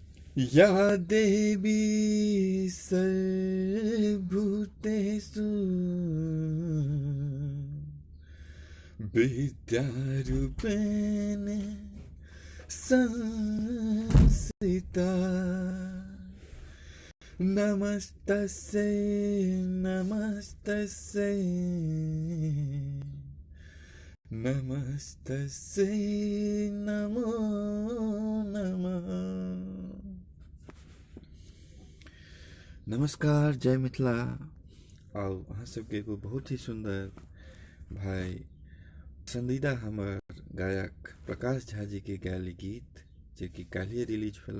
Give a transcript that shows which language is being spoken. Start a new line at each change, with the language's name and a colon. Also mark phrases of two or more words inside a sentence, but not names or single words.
Sanskrit: या देवी सर्वभूतेषु विद्यारूपेण संस्थिता। नमस्तस्यै नमस्तस्यै नमस्तस्यै नमो नमः।
Maithili: नमस्कार, जय मिथिला। आओ अहाँ सबके एगो बहुत ही सुंदर भाई पसंदीदा हमर गायक प्रकाश झा जी के गायल गीत जे कि काल्हिए रिलीज भेला।